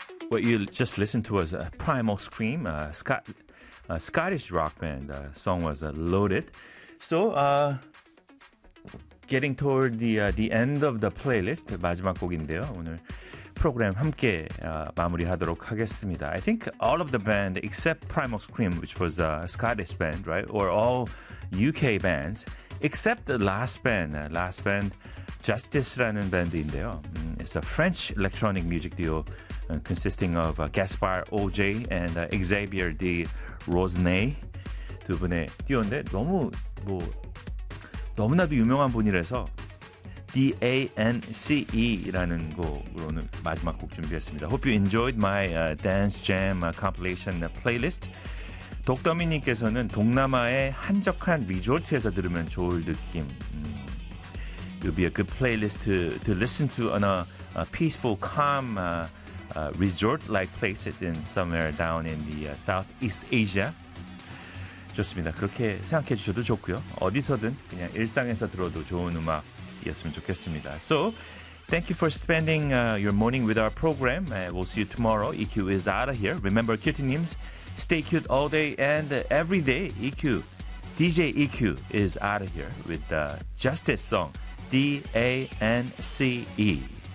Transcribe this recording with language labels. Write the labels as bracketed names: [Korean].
[English] what you just listened to was a Primal Scream, a Scottish rock band. The song was Loaded. So, getting toward the end of the playlist, [Korean] 마지막 곡인데요. 오늘 프로그램 함께 마무리하도록 하겠습니다. [English] I think all of the band except Primal Scream, which was a Scottish band, right? Or all UK bands, except the last band. Last band, Justice [Korean] 라는 밴드인데요. [English] It's a French electronic music duo consisting of Gaspar OJ and Xavier D. Rosnay. [Korean] 두 분의 듀오인데 너무 뭐 너무나도 유명한 분이라서 D-A-N-C-E라는 곡으로 오늘 마지막 곡 준비했습니다. [English] Hope you enjoyed my dance jam compilation playlist. [Korean] 독더미님께서는 동남아의 한적한 리조트에서 들으면 좋을 느낌. [English] It would be a good playlist to listen to on a peaceful, calm resort-like places in somewhere down in the Southeast Asia. [Korean] 좋습니다. 그렇게 생각해 주셔도 좋고요. 어디서든 그냥 일상에서 들어도 좋은 음악이었으면 좋겠습니다. [English] So, thank you for spending your morning with our program. We'll see you tomorrow. EQ is out of here. Remember, Kirti Nims, stay cute all day and every day. EQ, DJ EQ is out of here with the Justice song. D-A-N-C-E.